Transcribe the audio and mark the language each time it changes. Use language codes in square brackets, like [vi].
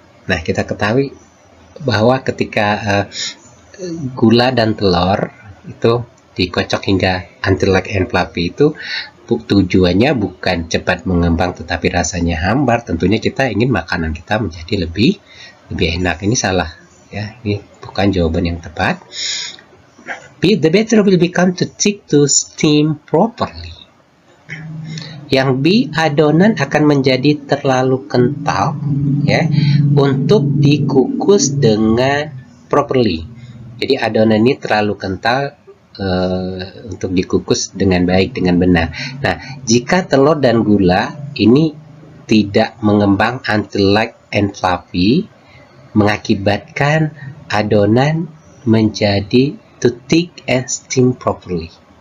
[id] Nah, kita ketahui bahwa ketika gula dan telur itu dikocok hingga [en] until light and fluffy [id] itu tujuannya bukan cepat mengembang tetapi rasanya hambar. Tentunya kita ingin makanan kita menjadi lebih enak. Ini salah ya, ini bukan jawaban yang tepat. [en] B, the batter will become too thick to steam properly. [id] Yang B, adonan akan menjadi terlalu kental ya untuk dikukus dengan properly. Jadi adonan ini terlalu kental untuk dikukus dengan baik, dengan benar. Nah, jika telur dan gula ini tidak mengembang [en] until light and fluffy, [id] mengakibatkan adonan menjadi [en] too thick and steam properly.